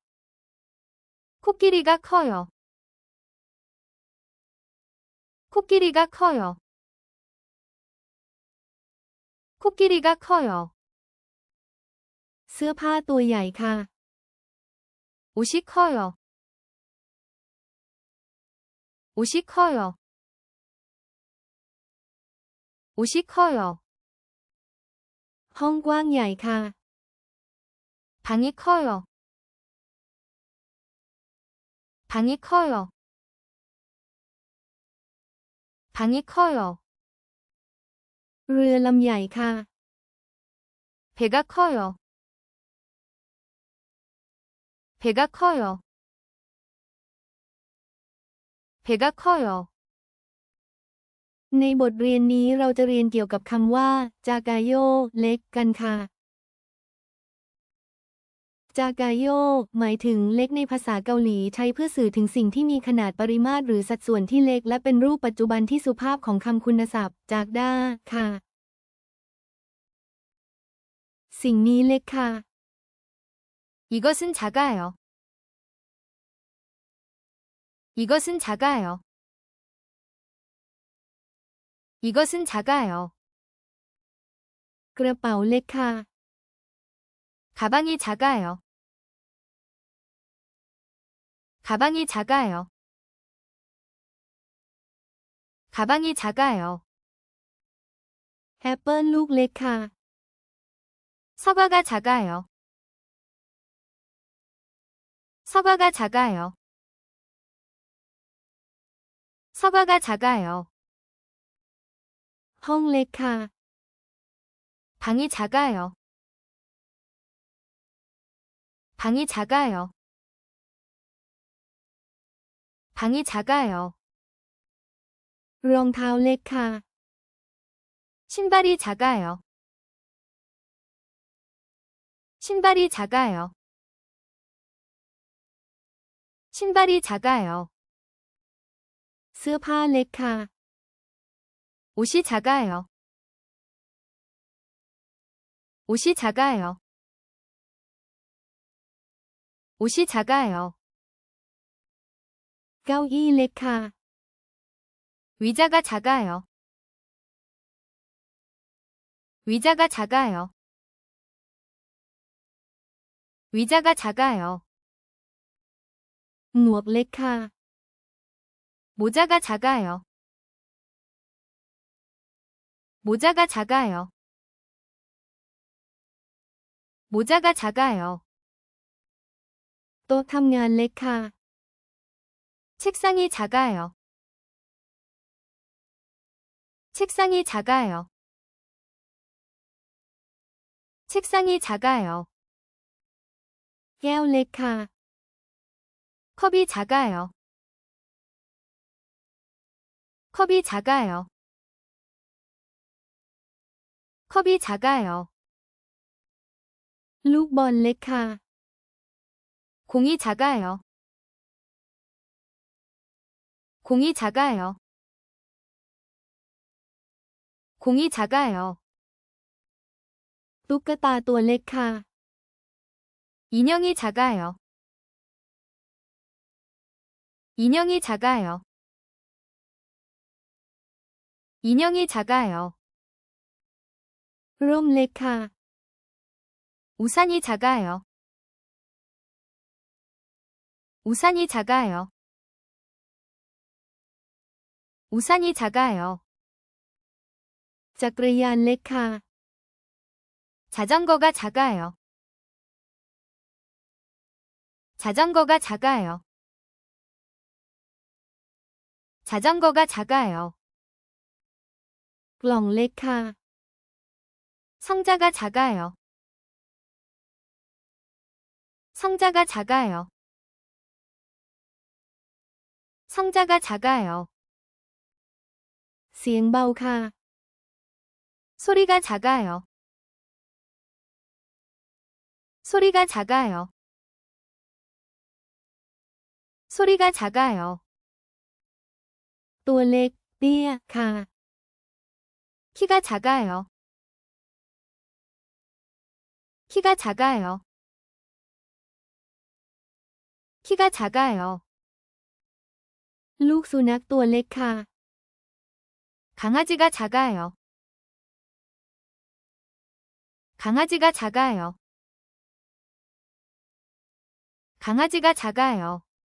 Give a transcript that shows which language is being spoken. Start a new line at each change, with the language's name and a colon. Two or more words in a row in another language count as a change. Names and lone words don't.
Korean: 코끼리가 커요. 코끼리가 커요. 코끼리가 커요.
Thai: เสื้อผ้าตัวใหญ่ค่ะ
Korean: 옷이 커요. 옷이 커요. 옷이 커요.
Thai: ห้องกว้างใหญ่ค่ะ
Korean: 방이 커요. 방이 커요. 방이 커요.
Thai: เรือลำใหญ่ค่ะ
Korean: 배가 커요. 배가 커요. 배가 커요.
Thai: ในบทเรียนนี้เราจะเรียนเกี่ยวกับคำว่า จากาโย เล็ก กันค่ะ จากาโย หมายถึงเล็กในภาษาเกาหลีใช้เพื่อสื่อถึงสิ่งที่มีขนาดปริมาตรหรือสัดส่วนที่เล็กและเป็นรูปปัจจุบันที่สุภาพของคำคุณศัพท์ จากด้า ค่ะ สิ่งนี้เล็กค่ะ
Korean: 이것은 작아요. 이것은 작아요. 이것은 작아요.
Thai: กระเป๋าเล็กค่ะ
Korean: 가방이 작아요. 가방이 작아요. 가방이 작아요.
Thai: แอปเปิลลูกเล็กค่ะ
Korean: 사과가 작아요. 사과가 작아요. 사과가 작아요.
Thai: ห้องเล็กค่ะ
Korean: 방이 작아요. 방이 작아요. 방이 작아요.
Thai: รองเท้าเล็กค่ะ
Korean: 신발이 작아요. 신발이 작아요. 신발이 작아요.
Thai: เสื้อผ้าเล็กค่ะ
Korean: 옷이 작아요. 옷이 작아요. 옷이 작아요.
Thai: เก้าอี้เล็กค่ะ
Korean: 의자가 작아요. 의자가 작아요. 의자가 작아요.
Thai: หมวกเล็กค่ะ
Korean: 모자가 작아요. 모자가 작아요. 모자가 작아요.
Thai: โต๊ะทำงานเล็กค่ะ
Korean: 책상이 작아요. 책상이 작아요. 책상이 작아요.
Thai: แก้วเล็กค่ะ
Korean: 컵이 작아요. 컵이 작아요. 컵이 작아요.
Thai: ลูกบอลเล็กค่ะ
Korean: 공이 작아요. 공이 작아요. 공이 작아요.
Thai: ตุ๊กตาตัวเล็กค่ะ
Korean: 인형이 작아요. 인형이 작아요. 인형이 작아요.
Thai: ร่มเล็กค่ะ
Korean: 우산이 작아요. 우산이 작아요. 우산이 작아요.
Thai: จักรยานเล็กค่ะ
Korean: 자전거가 작아요. 자전거가 작아요. 자전거가 작아요.
Thai: กล่องเล็กค่ะ
Korean: 상자가 작아요. 상자가 작아요. 상자가 작아요.
Thai: เสียงเบาค่ะ
Korean: 소리가 작아요. 소리가 작아요. 소리가 작아요.
Thai: ตัวเล็กเตี้ยค่ะ
Korean: 키가 작아요. 키가 작아요. 키가 작아요.
Thai: ลูกสุนัขตัวเล็กค่ะ
Korean: 강아지가 작아요. 강아지가 작아요. 강아지가 작아요.